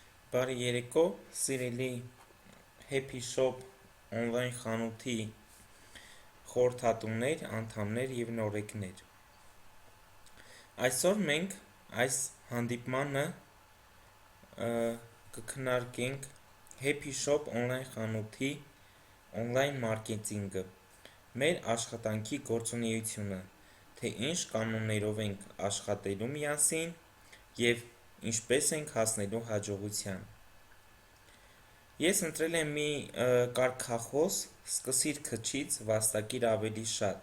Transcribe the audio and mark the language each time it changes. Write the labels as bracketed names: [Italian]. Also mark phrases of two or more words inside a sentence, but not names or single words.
[Armenian] Բարի երեկո, սիրելի Happy Shop on-line խանութի խորհրդատուներ, անդամներ և նորեկներ։ Այսօր մենք այս հանդիպմանը կքննարկենք Happy Shop on-line խանութի on-line մարքեթինգը, մեր աշխատանքի գործունեությունը, թե ինչ կանոններով ենք աշխատելու միասին և ինչպես ենք հասնելու հաջողության։ Ես ընտրել եմ մի կարգախոս՝ սկսիր քչից, վաստակիր ավելի շատ։